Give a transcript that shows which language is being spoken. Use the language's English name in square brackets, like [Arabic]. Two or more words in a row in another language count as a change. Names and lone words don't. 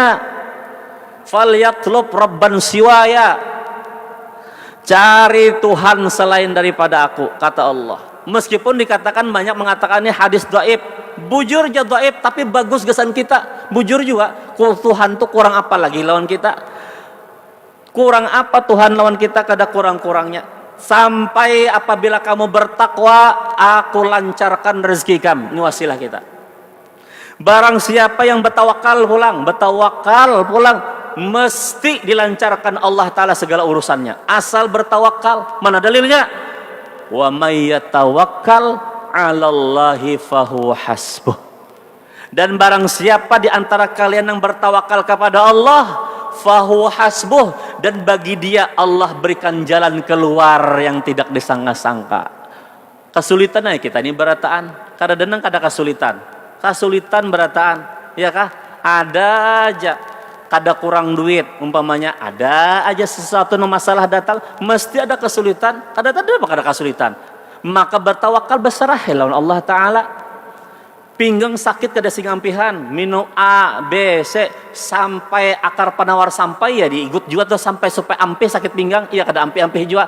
[Arabic] فليطلب ربا سواي, [Indonesian] cari Tuhan selain daripada aku, kata Allah. Meskipun dikatakan banyak mengatakan ini hadis dhaif, bujur aja dhaif, tapi bagus gesan kita. [Banjar] Bujur juga, Tuhan tuh kurang apa lagi lawan kita? Kurang apa Tuhan lawan kita, kada kurang-kurangnya. [Indonesian] Sampai apabila kamu bertakwa, aku lancarkan rezeki kamu. Ini wasilah kita. Barang siapa yang bertawakal pulang, mesti dilancarkan Allah Ta'ala segala urusannya. Asal bertawakal. Mana dalilnya? [Arabic] ومن يتوكل على الله فهو حسبه. [Indonesian] Dan barang siapa di antara kalian yang bertawakal kepada Allah, [Arabic] فهو حسبه, [Indonesian] dan bagi dia Allah berikan jalan keluar yang tidak disangka-sangka. [Banjar] Kesulitan aja kita ini berataan, kadang-kadang kada kesulitan berataan, ya kah? Ada aja kada kurang duit, umpamanya ada aja sesuatu masalah datang, mesti ada kesulitan, kada kesulitan. Maka bertawakal berserah lawan Allah Ta'ala. Pinggang sakit kada singampihan, minum A, B, C sampai akar penawar sampai ya diikut juga tuh sampai supaya ampe sakit pinggang, iya kada ampe juga.